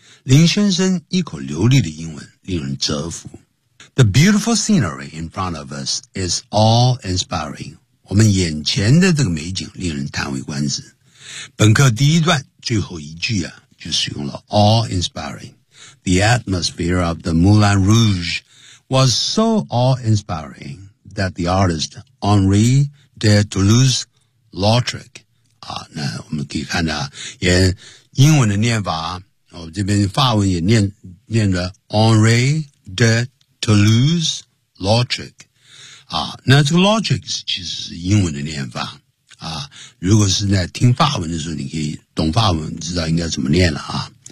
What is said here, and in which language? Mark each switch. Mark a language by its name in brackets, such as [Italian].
[Chinese] 林先生一口流利的英文令人折服。 [English] The beautiful scenery in front of us is awe-inspiring. [Chinese] 我们眼前的这个美景令人叹为观止。本课第一段最后一句啊，就使用了 awe-inspiring. [English] The atmosphere of the Moulin Rouge was so awe-inspiring that the artist [Chinese] Henri de Toulouse-Lautrec啊，那我们可以看到也英文的念法，我这边法文也念的 Henri de Toulouse-Lautrec 啊，那这个 Lautrec 其实是英文的念法啊，如果是在听法文的时候你可以懂法文知道应该怎么念了啊。